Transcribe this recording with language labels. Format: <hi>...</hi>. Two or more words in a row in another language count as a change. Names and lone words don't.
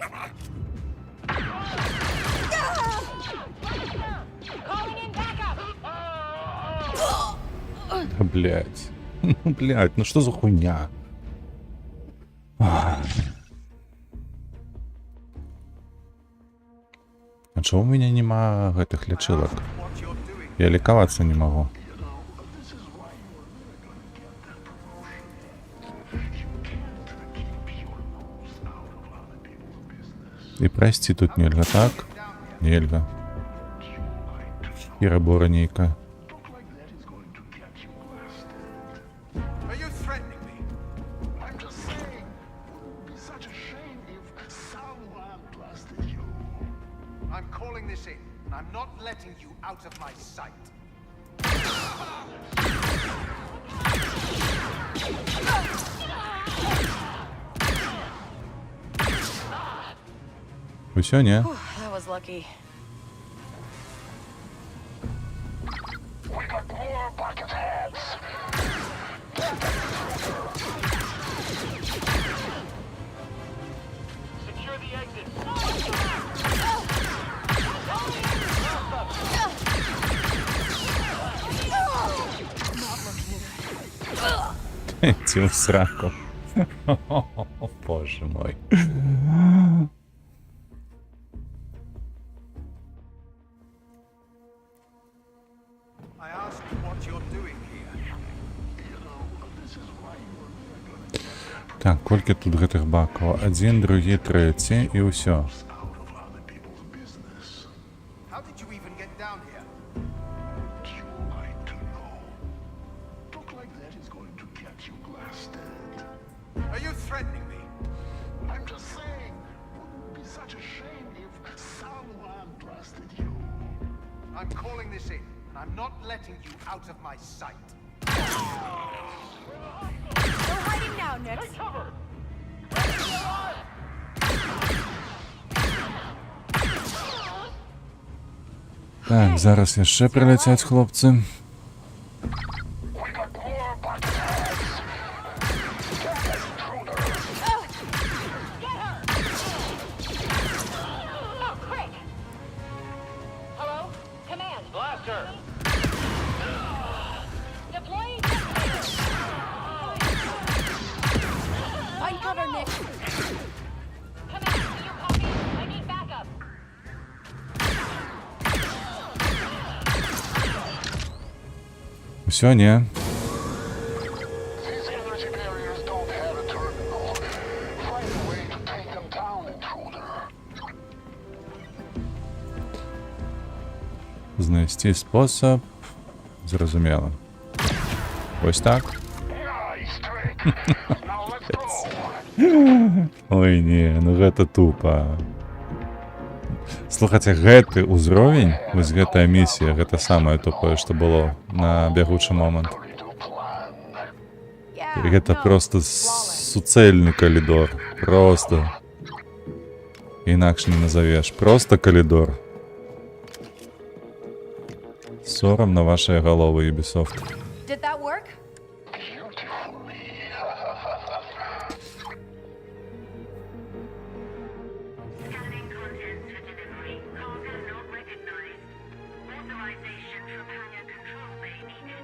<en>Calling in backup.</en> <ru>Да, блядь. Блядь, ну что за хуйня?</ru> <be>А чого у меня нема гэтых лечилок?</be> <en>What you're doing?</en> <be>Я лікавацца не могу. І прайсці тут нельга, так? Нельга. Хіра нейка.</be> <en>Are you threatening me? I'm just saying, it would be such a shame if someone calling this in, and I'm not letting you out of my sight.</en> <be>Усё, не?</be> <en>Whew, that was lucky. We got more bucket heads. Secure the exit.</en> <be>Цю сраку.</be> <ru>О, боже мой.</ru> <en>I ask you what you're doing here.</en> <be>Так, колькі тут гэтых бакаў? Адзін, другі, трэці і ўсё.</be> <en>Out of other people's business. How did you even get down here? Would you like to know? Talk like that is going to get you blasted. Are you threatening me? I'm just saying, wouldn't it be such a shame if someone blasted you? I'm calling this in, and I'm not letting you out of my sight. No hiding now, Nix.</en> <be>Так, зараз яшчэ прыляцяць хлопцы.</be> <en>We got more bucket heads. Get that intruder. Oh, quick! Hello? Command. Blaster! Deploying. Find cover, Nix. Command, do you copy? I need backup.</en> <be>Усё, не?</be> <en>These energy barriers don't have a terminal. Find a way to take them down, intruder.</en> <be>Знайсці спосаб. Зразумела. Ось так.</be> <en>Nice trick. Now let's go.</en> <be>Ой, не, ну гэта тупа. Слухайце, гэты ўзровень, вось гэтая місія, гэта самае тупое, што было на бягучы момант.</be> <en>Corridor plan. Yeah,</en> <be>Гэта</be> <en>no,</en> <be>просто</be> <en>flawless.</en> <be>суцэльны калідор. Просто. Інакш не назавеш. Просто калідор. Сорам на вашыя галовы, Ubisoft.</be> <en>Did that work? Beautifully. Scanning contents for delivery. Cargo not recognized. Authorization from hangar control bay needed.</en>